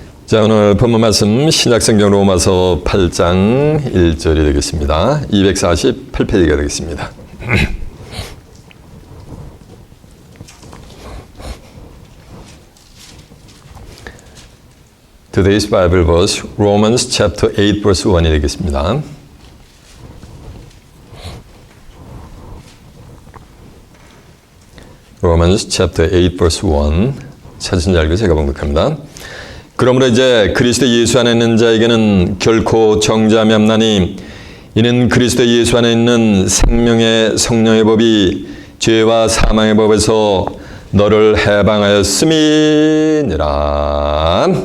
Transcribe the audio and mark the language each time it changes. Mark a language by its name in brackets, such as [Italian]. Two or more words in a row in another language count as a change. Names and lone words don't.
[Korean] 자, 오늘 본문 말씀 신약성경 로마서 8장 1절이 되겠습니다. 248페이지가 되겠습니다. [English] Today's Bible verse, Romans chapter 8 verse 1이 되겠습니다. Romans chapter 8 verse 1 [Korean] 찾은 자 알고 제가 봉독합니다. 그러므로 이제 그리스도 예수 안에 있는 자에게는 결코 정죄함이 없나니 이는 그리스도 예수 안에 있는 생명의 성령의 법이 죄와 사망의 법에서 너를 해방하였음이니라.